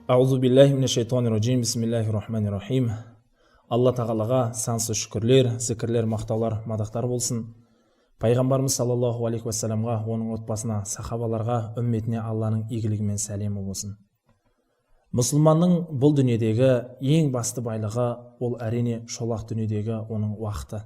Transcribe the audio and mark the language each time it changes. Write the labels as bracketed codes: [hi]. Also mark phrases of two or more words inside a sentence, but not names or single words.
[ar] أعوذ بالله من الشيطان الرجيم بسم الله الرحمن الرحيم. [kk] Алла тағалаға сансыз шүкірлер, зікірлер, мақтаулар, мадақтар болсын. Пайғамбарымыз [ar] صلى الله عليه وسلم, [kk] оның отбасына, сахабаларға, үмметіне Алланың игілігі мен сәлемі болсын. Мұсылманның бұл дүниедегі ең басты байлығы ол әрине шолақ дүниедегі оның уақыты.